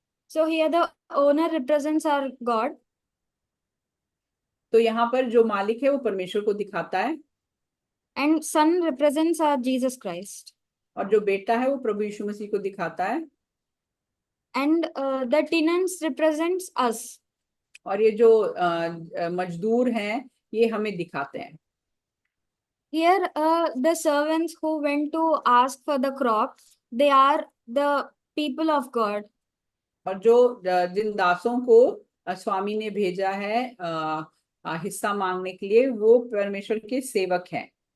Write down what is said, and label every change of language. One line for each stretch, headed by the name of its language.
English: So here the owner represents our God.
Hindi: तो यहाँ पर जो मालिक है वो परमेश्वर को दिखाता है,
English: And son represents our Jesus Christ.
Hindi: और जो बेटा है वो प्रभु यीशु मसीह को दिखाता है।
English: And the tenants represents us.
Hindi: और ये जो मजदूर हैं ये हमें दिखाते हैं।
English: Here the servants who went to ask for the crop, they are the people of God.
Hindi: और जो जिन दासों को स्वामी ने भेजा है हिस्सा मांगने के लिए, वो परमेश्वर के सेवक हैं।